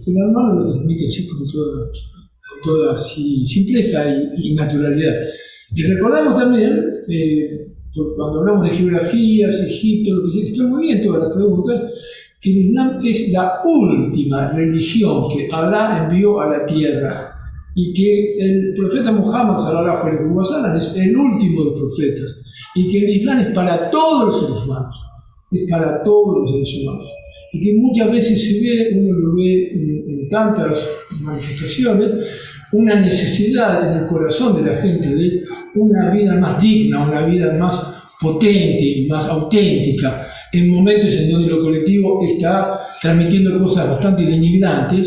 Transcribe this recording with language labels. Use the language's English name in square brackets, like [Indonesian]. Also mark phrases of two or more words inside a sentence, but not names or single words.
[Spanish] El hermano lo transmite así con toda simpleza y naturalidad. Y recordamos también, cuando hablamos de geografías, Egipto, lo que está muy bien todas las preguntas, que el Islam es la última religión que Allah envió a la tierra y que el profeta Muhammad [Arabic] صلى الله عليه وسلم [Spanish] es el último de los profetas y que el Islam es para todos los seres humanos, es para todos los seres humanos, y que muchas veces uno lo ve en tantas manifestaciones, una necesidad en el corazón de la gente de una vida más digna, una vida más potente, más auténtica, en momentos en donde lo colectivo está transmitiendo cosas bastante denigrantes.